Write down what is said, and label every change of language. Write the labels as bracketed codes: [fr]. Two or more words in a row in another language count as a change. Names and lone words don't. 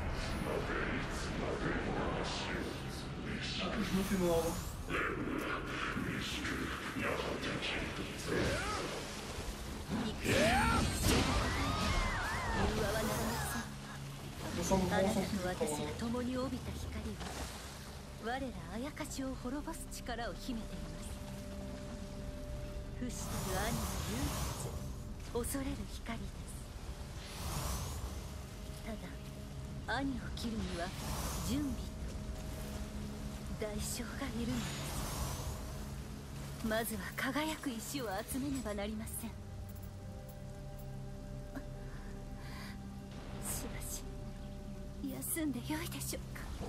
[fr] Je me fais mordre. On s'en [ja] あなた [fr] fout, [ja] と [fr] on s'en [ja] 私 [fr] fout. [ja] が共に帯びた光は我らあやかしを滅ぼす力を秘めています不死たる兄の唯一恐れる光ですただ兄を切るには準備と代償がいるのですまずは輝く石を集めねばなりませんしばし休んでよいでしょうか